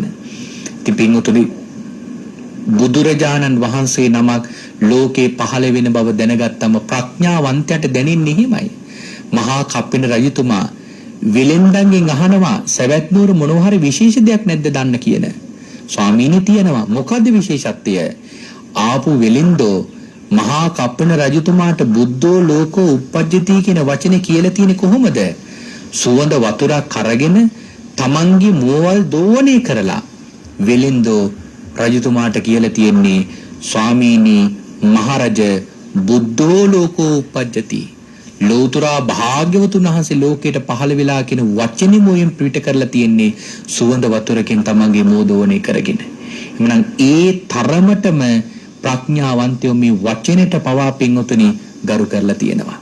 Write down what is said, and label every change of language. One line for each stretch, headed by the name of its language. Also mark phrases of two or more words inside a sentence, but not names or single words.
Sinhala: ඉතින් පිංගුතුනි බුදුරජාණන් වහන්සේ නමක් ලෝකේ පහළ වෙන බව දැනගත්තම ප්‍රඥාවන්තයට දැනෙන්නේ හිමයි. මහා කප්පින රජතුමා විලෙන්දන්ගෙන් අහනවා සවැත් නුවර මොනවා හරි විශේෂ දෙයක් නැද්ද දන්න කියන. ස්වාමීනි තියෙනවා. මොකද්ද විශේෂත්වය? ආපු විලින්දෝ මහා කප්පින රජතුමාට
Pali: බුද්ධෝ ලෝකෝ උප්පජ්ජති
Sinhala: කියන වචනේ කියලා තියෙන්නේ කොහොමද? සුවඳ වතුරක් අරගෙන තමන්ගේ මුවවල් දෝවණය කරලා විලින්දෝ රජතුමාට කියලා තියෙන්නේ ස්වාමීනි මහරජ
Pali: බුද්ධෝ ලෝකෝ උප්පජ්ජති
Sinhala: ලෝතුරා භාග්‍යවතුන් වහන්සේ ලෝකයට පහළ වෙලා කියන වචනේ මොයෙන් පිට කරලා තියෙන්නේ සුවඳ වතුරකින් තමන්ගේ මෝදෝවණය කරගෙන. එhmenan ඒ තරමටම ප්‍රඥාවන්තයෝ මේ වචනෙට පවා පින්වතුනි ගරු කරලා තියෙනවා.